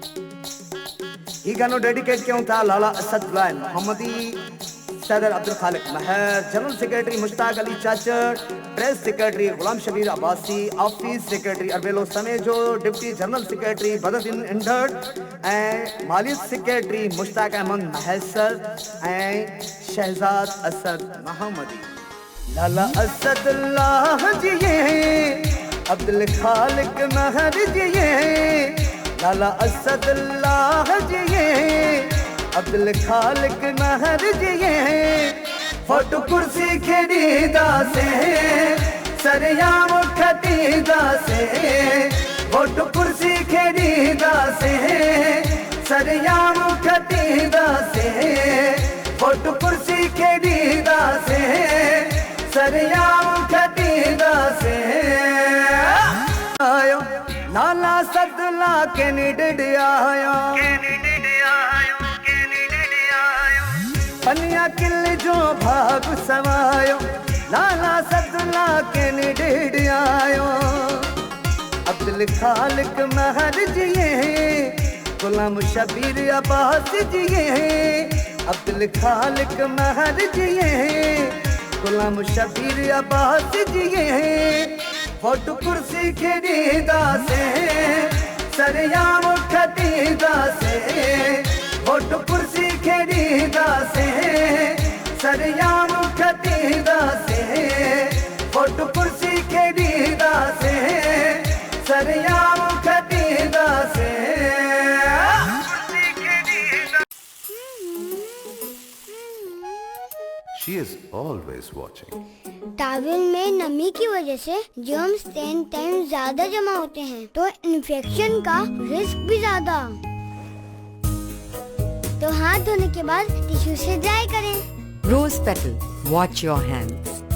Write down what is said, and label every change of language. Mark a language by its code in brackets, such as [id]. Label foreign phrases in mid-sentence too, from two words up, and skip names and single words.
[sd] ही गानो डेडिकेट क्यों था लाला असदुल्लाह मोहम्मदी, सदर अब्दुल खालिक महर, जनरल सेक्रेटरी मुश्ताक अली चाचड़, प्रेस सेक्रेटरी गुलाम शबीर अब्बासी, ऑफिस सेक्रेटरी अरबेलो समेजो, डिप्टी जनरल सेक्रेटरी बदरदीन इंडड़ ऐं मालियत सेक्रेटरी मुश्ताक अहमद महसर ऐं शहजाद असद मोहम्मदी। लाला असदुल्लाह जी अब्दुल खालिक महर जी, लाला असदुल्लाह जी अब्दुल खालिक महर जी। फोटो कुर्सी खेड़ीदा से सरयाम खटीदा से, फोटो कुर्सी खेड़ीदा से सरयाम खटीदा से, फोटो कुर्सी खेड़ीदा से सरयाम खटीदा से। आयो लाला सदुल्ला कैंडिडेट आयो, पनिया किल जो भाग सवायो, लाला सदुल्ला कैंडिडेट आयो। अब्दुल खालिक महर जी गुलाम शबीर अब्बास जी, अब्दुल खालिक महर जी गुलाम शबीर अब्बास जी। फोटो कुर्सी खेड़ीदा से सरयाम खटीदा से, फोटो कुर्सी खेड़ीदा से सरयाम खटीदा से, फोटो कुर्सी खेड़ीदा से सरयाम खटीदा से। [en] She is always watching. [hi] टॉवल में नमी की वजह से जर्म्स 10 टाइम्स ज्यादा जमा होते हैं, तो इन्फेक्शन का रिस्क भी ज्यादा। तो हाथ धोने के बाद टिश्यू से ड्राई करें। [en] Rose Petal, watch your hands.